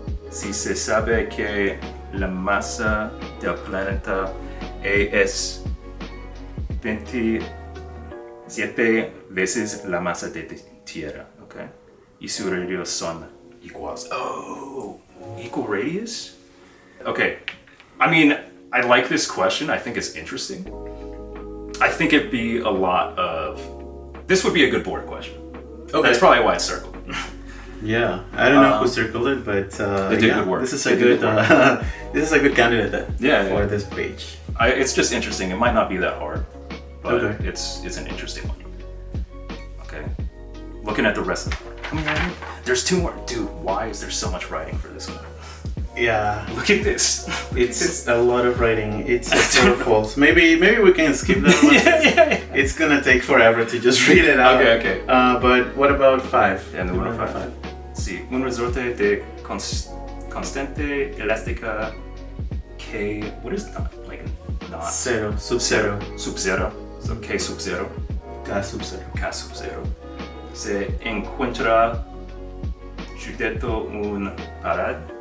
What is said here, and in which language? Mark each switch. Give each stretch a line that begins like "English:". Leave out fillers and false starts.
Spanish: Si se sabe que la masa del planeta es 27 veces la masa de Tierra, okay? Y su radius son iguales.
English: Oh, equal radius? Okay, I mean, I like this question. I think it's interesting. I think it'd be a lot of... This would be a good board question. Okay. That's probably why it's circled. Yeah, I don't know who circled it, but they did good work. This is a good candidate for this page. It's just interesting. It might not be that hard, but Okay. it's an interesting one. Okay, looking at the rest of the board. How many writing? There's 2 more. Dude, why is there so much writing for this one? Yeah, Look at this. it's a lot of writing. It's true or false. Maybe we can skip that one. yeah. It's gonna take forever to just read it out. Okay. But what about 5? Yeah,
Spanish: número 5. Sí, un resorte de constante elástica K.
English: What is that? Like not Zero, sub-zero. Sub-zero. So K sub-zero. K sub-zero. K sub-zero.
Spanish: Se encuentra sujeto un pared.